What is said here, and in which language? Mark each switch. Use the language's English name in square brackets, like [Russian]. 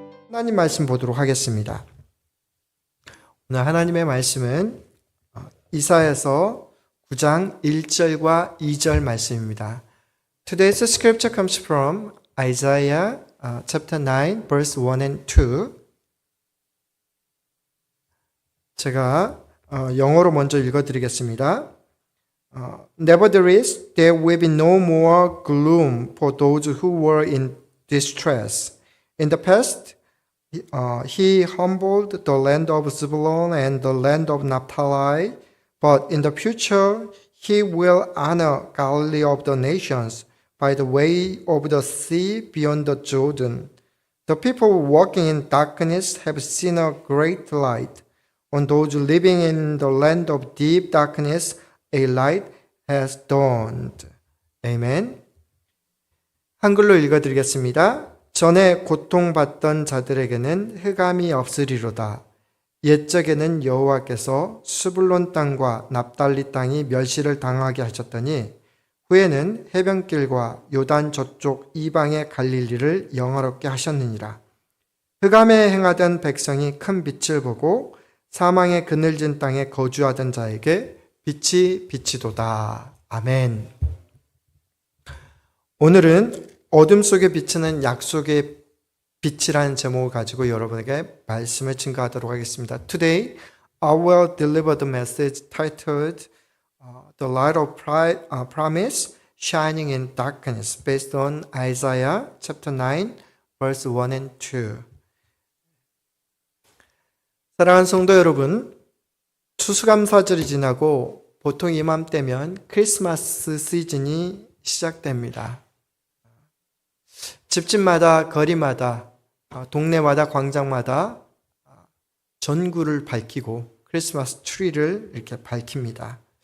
[Korean] 하나님 말씀 보도록 하겠습니다. 오늘 하나님의 말씀은 이사야서 9장 1절과 2절 말씀입니다. [English] Today's scripture comes from Isaiah chapter 9 verse 1 and 2. [Korean] 제가 영어로 먼저 읽어드리겠습니다. [English] Nevertheless, there will be no more gloom for those who were in distress. In the past, he humbled the land of Zebulun and the land of Naphtali, but in the future, he will honor Galilee of the nations by the way of the sea beyond the Jordan. The people walking in darkness have seen a great light. On those living in the land of deep darkness, a light has dawned. Amen. [Korean] 한글로 읽어드리겠습니다. 전에 고통받던 자들에게는 흑암이 없으리로다. 옛적에는 여호와께서 스불론 땅과 납달리 땅이 멸시를 당하게 하셨더니 후에는 해변길과 요단 저쪽 이방의 갈릴리를 영화롭게 하셨느니라. 흑암에 행하던 백성이 큰 빛을 보고 사망의 그늘진 땅에 거주하던 자에게 빛이 비치도다. 아멘. 오늘은 어둠 속에 비치는 약속의 빛이라는 제목을 가지고 여러분에게 말씀을 증거하도록 하겠습니다. [English] Today, I will deliver the message titled The Light of Promise Shining in Darkness based on Isaiah chapter 9 verse 1 and 2. [Korean] 사랑하는 성도 여러분, 추수감사절이 지나고 보통 이맘때면 크리스마스 시즌이 시작됩니다. 집집마다, 거리마다, 동네마다, 광장마다 전구를 밝히고 크리스마스 트리를 이렇게 밝힙니다.